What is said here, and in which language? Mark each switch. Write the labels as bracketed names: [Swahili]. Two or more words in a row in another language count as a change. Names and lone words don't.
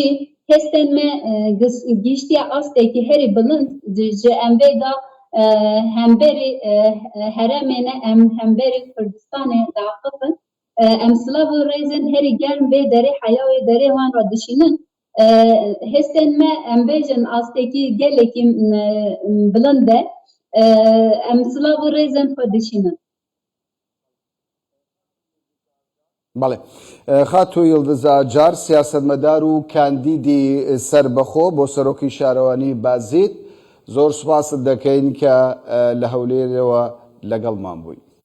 [Kurdish] hestên me gîştiya astekî herî bilind ji em vê da hemberî herêmê em hemberî Kurdistanê daqibin em silav û rêzên herî germ vê derê heya wê derê wan re dişînin hestên me em bêjin astekî gelekî bilind e em silav û rêzên xwe dişînin. [Central Kurdish] بەڵێ خاتو یڵدز ئاجار سیاسەتمەدار و کاندیدی سربەخۆ بۆ سەرۆکی شارەوانی بازیت زۆر سوپاست دەکەین کە لە هەولێرەوە لەگەڵمان بووی.